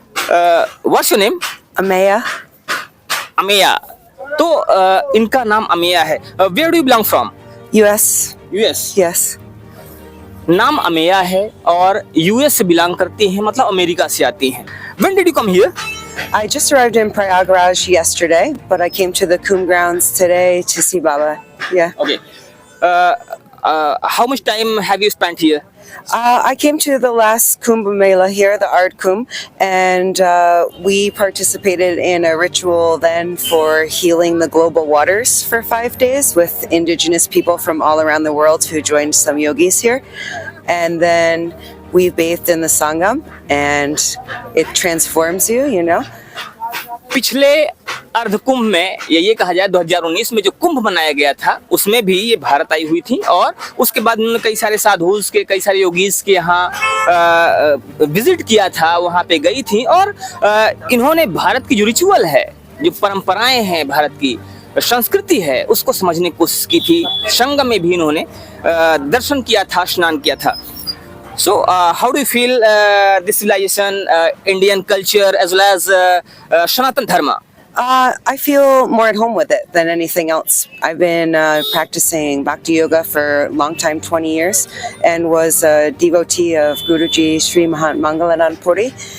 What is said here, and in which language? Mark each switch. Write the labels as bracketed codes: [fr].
[en] What's your name? Amaya. [hi] Ameya. तो इनका नाम अमेया है। [en] Where do you belong from? US. [hi] US. [en] Yes. [hi] नाम अमेया है और यूएस से बिलोंग करती हैं, मतलब अमेरिका से आती हैं। [en] When did you come here? I just arrived in Prayagraj yesterday, but I came to the Kumbh grounds today to see Baba. Yeah. Okay. How much time have you spent here? I came to the last Kumbh Mela here, the Ard Kumbh, and we participated in a ritual then for healing the global waters for 5 days with indigenous people from all around the world who joined some yogis here. And then we bathed in the Sangam, and it transforms you, you know. [hi] पिछले अर्ध कुंभ में ये कहा जाए 2019 में जो कुंभ मनाया गया था उसमें भी ये भारत आई हुई थी और उसके बाद उन्होंने कई सारे साधुस के, कई सारे योगीज के यहाँ विजिट किया था, वहाँ पे गई थी और इन्होंने भारत की जो रिचुअल है, जो परंपराएं हैं, भारत की संस्कृति है, उसको समझने की कोशिश की थी। संगम में भी इन्होंने दर्शन किया था, स्नान किया था। [en] So, how do you feel this civilization, Indian culture, as well as Sanatan Dharma? I feel more at home with it than anything else. I've been practicing Bhakti Yoga for a long time, 20 years, and was a devotee of Guruji Sri Mahant Mangalanand Puri.